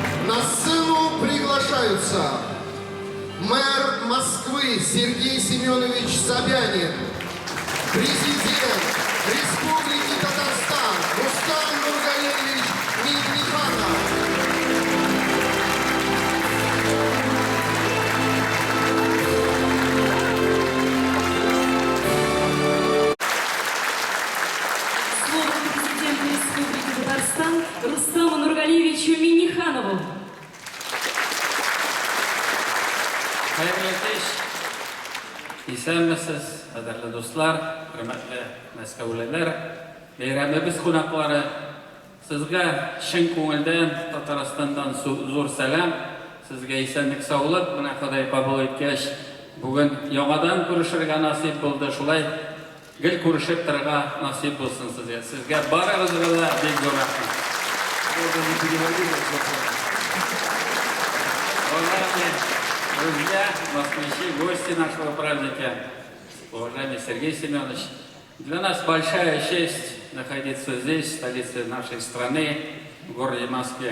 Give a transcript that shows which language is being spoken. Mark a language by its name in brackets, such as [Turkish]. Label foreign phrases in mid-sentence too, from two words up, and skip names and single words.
[Russian] На сцену приглашаются мэр Москвы Сергей Семенович Собянин, президент Республики Татарстан Рустам Нургалиевич Минниханов. Слово президенту Республики Татарстан Рустаму Нургалиевичу Минниханову. [Tatar] Hayırlı kış, исәнмесез, кадерле дуслар, хөрмәтле мәскәүлеләр, бәйрәмебез кунаклары, сезгә чын күңелдән Татарстандан зур сәлам, сезгә исәнлек, саулык, менә Ходай кабул иткәч, бүген яңадан күрешергә насип булды, шулай гел күрешеп торырга насип булсын сезгә. Сезгә барыгызга да бик зур рәхмәт. [Russian] Друзья, москвичи, гости нашего праздника, уважаемый Сергей Семенович, для нас большая честь находиться здесь, в столице нашей страны, в городе Москве.